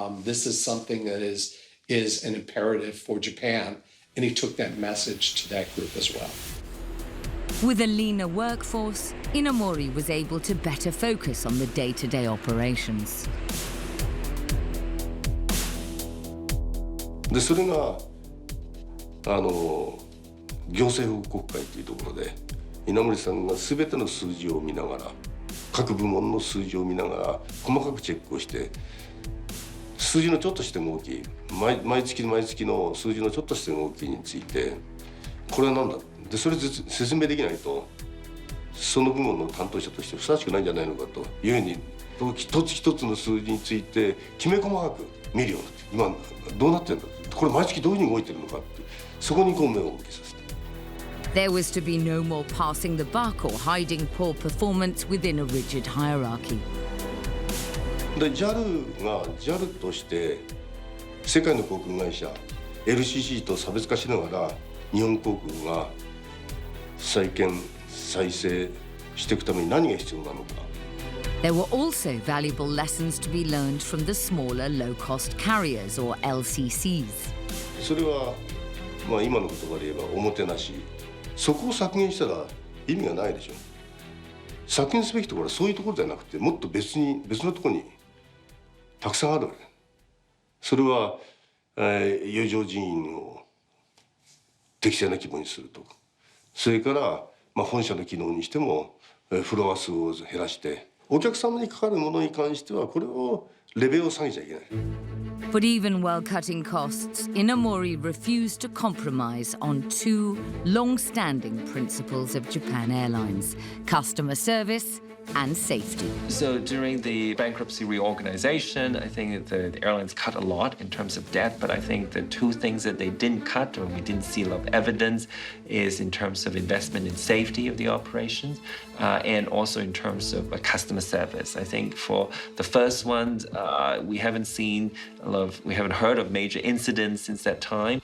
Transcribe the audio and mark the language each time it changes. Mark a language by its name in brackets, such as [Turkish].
[English] This is something that is an imperative for Japan, and he took that message to that group as well. With a leaner workforce, Inamori was able to better focus on the day-to-day operations. [Japanese] でそれが行政報告会というところで稲森さんが全ての数字を見ながら各部門の数字を見ながら細かくチェックをして数字のちょっとした動き毎月の数字のちょっとした動きについてこれは何だでそれ説明できないとその部門の担当者としてふさわしくないんじゃないのかというふうに一つ一つの数字についてきめ細かく見るようになって今どうなってるんだこれ毎月どういうふうに動いてるのかってそこに目を向けさせて。 [English] There was to be no more passing the buck or hiding poor performance within a rigid hierarchy. [Japanese] で JAL として世界の航空会社 LCC と差別化しながら日本航空が再建再生していくために何が必要なのか。 [English] There were also valuable lessons to be learned from the smaller low-cost carriers or LCCs. [Japanese] それは今の言葉で言えばおもてなし。そこを削減したら意味がないでしょ。削減すべきところはそういうところじゃなくてもっと別のところにたくさんあるわけ。それは、余剰人員を適正な規模にするとかそれから、本社の機能にしてもフロア数を減らしてお客様にかかるものに関してはこれをレベルを下げちゃいけない。 [English] But even while cutting costs, Inamori refused to compromise on two long-standing principles of Japan Airlines: customer service and safety. So during the bankruptcy reorganization, I think the airlines cut a lot in terms of debt, but I think the two things that they didn't cut, or we didn't see a lot of evidence, is in terms of investment in safety of the operations and also in terms of customer service. I think for the first ones, we haven't heard of major incidents since that time.